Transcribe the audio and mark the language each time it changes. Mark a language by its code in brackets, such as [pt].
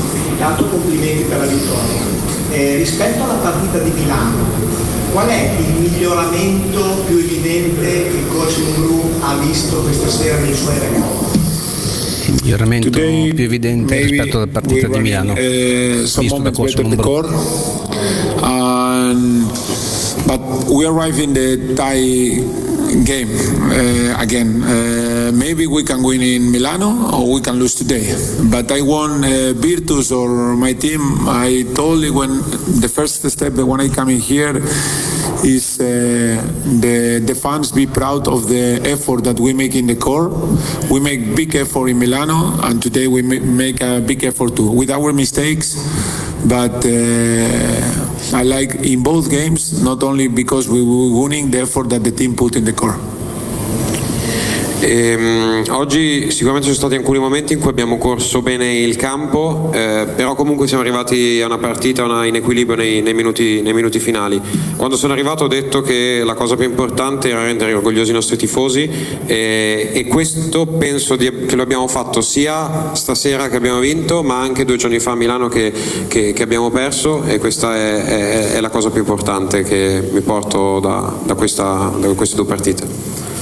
[it] Intanto complimenti per la vittoria. Rispetto alla partita di Milano, qual è il miglioramento più evidente che il coach Mourou ha visto questa sera nei suoi ragazzi? Miglioramento più evidente rispetto alla partita di Milano, visto da coach Mourou. [en] But we arrive in the tie game again. Maybe we can win in Milano or we can lose today. But I want Virtus or my team. I told you when the first step that when I come in here is the fans be proud of the effort that we make in the core. We make big effort in Milano and today we make a big effort too with our mistakes. But I like in both games, not only because we were winning, the effort that the team put in the core. [it] Oggi sicuramente ci sono stati alcuni momenti in cui abbiamo corso bene il campo, però comunque siamo arrivati a una partita in equilibrio nei minuti finali. Quando sono arrivato ho detto che la cosa più importante era rendere orgogliosi i nostri tifosi, e questo penso che lo abbiamo fatto sia stasera che abbiamo vinto, ma anche due giorni fa a Milano che abbiamo perso, e questa è la cosa più importante che mi porto da queste due partite.